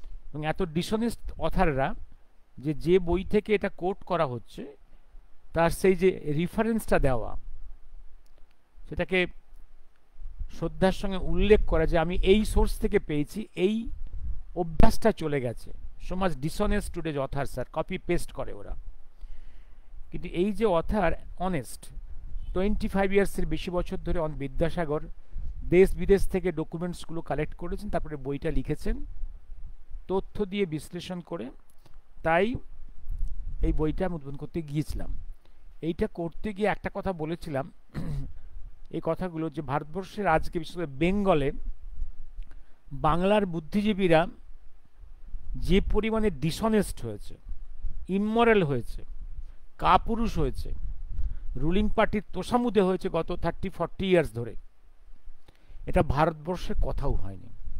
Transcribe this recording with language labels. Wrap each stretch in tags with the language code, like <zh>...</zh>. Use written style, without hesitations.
<bn>এবং এত ডিসঅনেস্ট অথাররা যে বই থেকে এটা কোট করা হচ্ছে তার সেই যে রেফারেন্সটা দেওয়া, সেটাকে শ্রদ্ধার সঙ্গে উল্লেখ করা যে আমি এই সোর্স থেকে পেয়েছি, এই অভ্যাসটা চলে গেছে।</bn> <en>so much dishonest today's authors are,</en> <bn>copy paste করে ওরা। কিন্তু এই যে অথার অনেস্ট, 25 ইয়ার্সের বেশি বছর ধরে বিদ্যাসাগর দেশ বিদেশ থেকে ডকুমেন্টসগুলো কালেক্ট করেছেন, তারপরে বইটা লিখেছেন তথ্য দিয়ে বিশ্লেষণ করে। তাই এই বইটা আমি উদ্বোধন করতে গিয়েছিলাম। এইটা করতে গিয়ে একটা কথা বলেছিলাম, এই কথাগুলো যে ভারতবর্ষের আজকে বিশেষ করে বেঙ্গলে বাংলার বুদ্ধিজীবীরা যে পরিমাণে ডিসঅনেস্ট হয়েছে, ইমমরাল হয়েছে, কাপুরুষ হয়েছে, রুলিং পার্টির তোষামুদে হয়েছে গত 30-40 ইয়ার্স ধরে, এটা ভারতবর্ষে কথাও হয়নি।</bn>